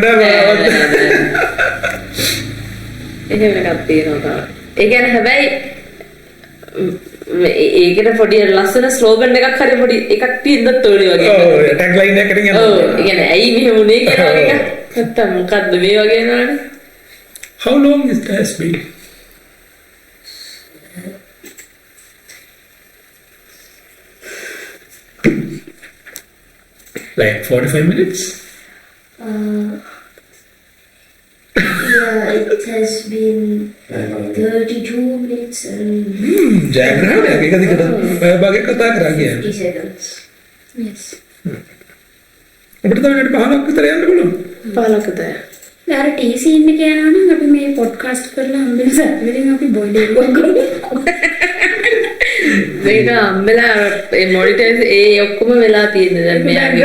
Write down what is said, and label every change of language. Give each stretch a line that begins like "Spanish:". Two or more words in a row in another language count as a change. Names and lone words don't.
Sinhala: එහෙම එකක් තියෙනවා. ඒ කියන්නේ හැබැයි ඒකට පොඩි ලස්සන ස්ලෝගන් එකක් හරි පොඩි එකක් තියෙන්නත් ඕනේ වගේ. ඔව්
English: tag line
Sinhala: එකකින් යනවා. ඔව් ඒ කියන්නේ ඇයි මෙහෙම උනේ කියලා එක. නැත්තම් මොකද්ද මේ වගේ නෝනේ.
English: How long is that been? Like 45 minutes? Yeah, it has been 32 minutes and
Sinhala: ජයග්‍රහණයක් එක දිගට භාගයක් කතා කරා කියන්නේ.
English: 50 seconds. Yes.
Sinhala: අපිට තව විනාඩි 15ක් විතර යන්න පුළුවන්. 15කට. අර ටී සීන් එක යනවා නම් අපි මේ පොඩ්කාස්ට් කරලා හම්බෙන සැපෙලින් අපි බොයිලර් එකක් ගමු. මේක අම්මලා ඒ මොනිටර්ස් ඒ ඔක්කොම වෙලා තියෙන්නේ දැන් මෙයාගේ